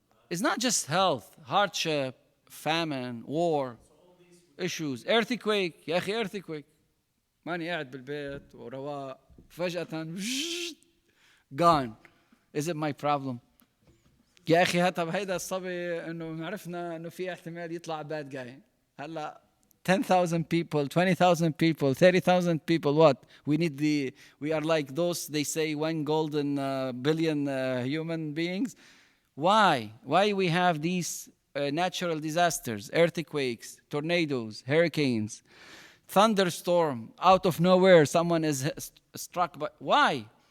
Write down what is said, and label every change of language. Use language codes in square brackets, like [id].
[en] It's not just health, hardship, famine, war, issues, earthquake. [ar] يا أخي earthquake. ماني قاعد بالبيت ورواق فجأة gone. [en] Is it my problem? [ar] يا أخي طب هيدا الصبي إنه عرفنا إنه في احتمال يطلع [en] bad guy. هلا 10,000 people, 20,000 people, 30,000 people, what? We are like those, they say, 1 golden billion human beings. Why? Why we have these natural disasters, earthquakes, tornadoes, hurricanes, thunderstorm, out of nowhere, someone is struck by, why?